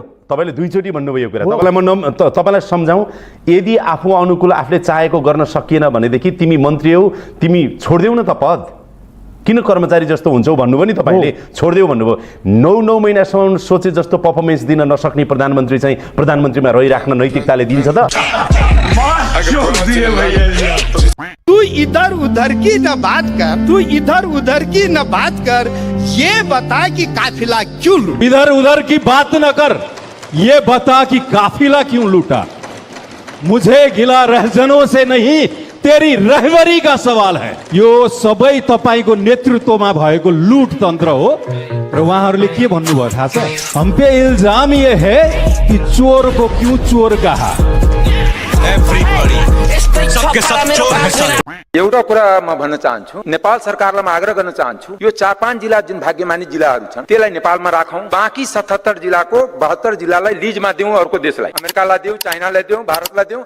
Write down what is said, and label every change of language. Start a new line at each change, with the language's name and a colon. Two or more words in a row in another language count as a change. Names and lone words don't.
Nepali: तपाईँले दुईचोटि भन्नुभयो यो कुरा। तपाईँलाई सम्झाउँ, यदि आफू अनुकूल आफूले चाहेको गर्न सकिएन भनेदेखि तिमी मन्त्री हौ, तिमी छोडिदेऊ न त पद। किन कर्मचारी जस्तो हुन्छौ भन्नुभयो नि तपाईँले, छोडिदेऊ भन्नुभयो। 9 महिनासम्म सोचे जस्तो पर्फर्मेन्स दिन नसक्ने प्रधानमन्त्री चाहिँ प्रधानमन्त्रीमा रहिराख्न नैतिकताले दिन्छ त?
Hindi: तू इधर उधर की न बात कर, तू इधर उधर की न बात कर, ये बता कि काफिला क्यों लूटा? इधर उधर की बात न कर, ये बता कि काफिला क्यों लूटा। मुझे गिला रहजनों से नहीं, तेरी रहबरी का सवाल है।
Nepali: यो सबै तपाईको नेतृत्वमा भएको लूट तन्त्र हो र उहाँहरूले के भन्नुभयो थाहा छ?
Hindi: हम पे इल्जाम ये है कि चोर को क्यों चोर कहा।
Nepali: एउटा कुरा म भन्न चाहन्छु, नेपाल सरकारलाई म आग्रह गर्न चाहन्छु, यो 4-5 जिल्ला जुन भाग्यमानी जिल्लाहरू छन् त्यसलाई नेपालमा राखौं। बाँकी 77 जिल्लाको 72 जिल्लालाई लिजमा दिउँ, अर्को देशलाई, अमेरिकालाई दिउँ, चाइनालाई दिउँ, भारतलाई दिउँ।